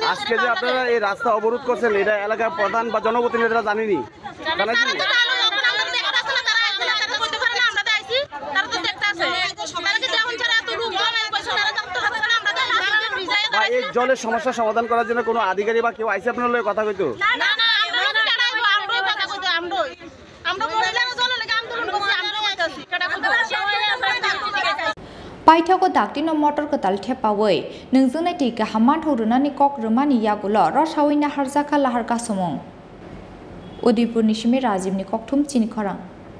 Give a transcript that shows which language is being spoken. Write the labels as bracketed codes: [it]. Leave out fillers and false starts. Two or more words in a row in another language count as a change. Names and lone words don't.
[bn] আজকে যে আপনারা এই রাস্তা অবরোধ করছেন এটা এলাকার প্রধান বা জনপ্রতিনিধিরা জানেনি? জানাইছেন? এই জলের সমস্যা সমাধান করার জন্য কোনো আধিকারিক বা কেউ আইসে আপনার লগে কথা কইতো? [trp] पाइथाको दाक्टिनो मटर कताल थेपावै नोंजों नायटि गाहामान थौरुनानि कक रोमानि यागुल रसावै नाहारजाखा लाहारका समं उदयपुरनि सिमे राजीवनि ककथुम चिनि खरां।